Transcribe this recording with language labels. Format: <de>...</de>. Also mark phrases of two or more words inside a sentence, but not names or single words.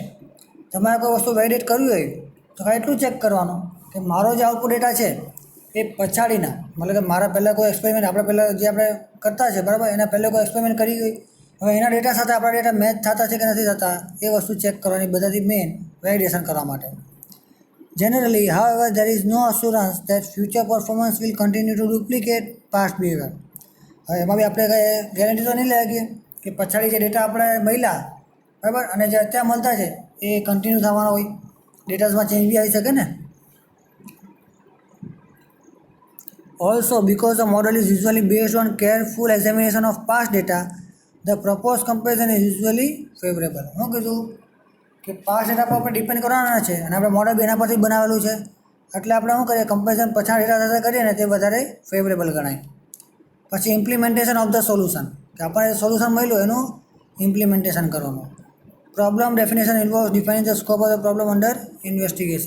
<gu>તમારે કોઈ વસ્તુ વેલિડેટ કરવી હોય તો એટલું ચેક કરવાનું કે મારો જે</gu> <en>output data</en> <gu>છે એ પછાડીના મતલબ કે મારા પહેલાં કોઈ એક્સપેરિમેન્ટ આપણે પહેલાં જે આપણે કરતા છે બરાબર એના પહેલાં કોઈ એક્સપેરિમેન્ટ કરી હોય હવે એના ડેટા સાથે આપણા ડેટા મેચ થતા છે કે નથી થતા એ વસ્તુ ચેક કરવાની બધાથી</gu> <en>main validation</en> <gu>કરવા માટે.</gu> <en>Generally, however, there is no assurance that future performance will continue to duplicate past behavior.</en> <gu>હવે એમાં બી આપણે કંઈ ગેરંટી તો નહીં લાગીએ કે પછાડી જે ડેટા આપણે મળ્યા બરાબર અને જે અત્યારે મળતા છે એ કન્ટિન્યુ થવાનો હોય. ડેટાઝમાં ચેન્જ બી આવી શકે ને.</gu> <en>Also, because the model is usually based on careful examination of past data, the proposed comparison is usually favorable.</en> <gu>શું કીધું કે</gu> <en>past data</en> <gu>પર આપણે ડિપેન્ડ કરવાના છે અને આપણે મોડલ બી એના પરથી બનાવેલું છે એટલે આપણે શું કરીએ કમ્પેરિઝન પછાડ ડેટા સાથે કરીએ ને તે વધારે ફેવરેબલ ગણાય. પછી</gu> <en>implementation of the solution</en> <gu>કે આપણને સોલ્યુશન મળ્યું એનું ઇમ્પ્લિમેન્ટેશન કરવાનું.</gu> <en>Problem definition involve defining the scope of the problem under investigation.</en>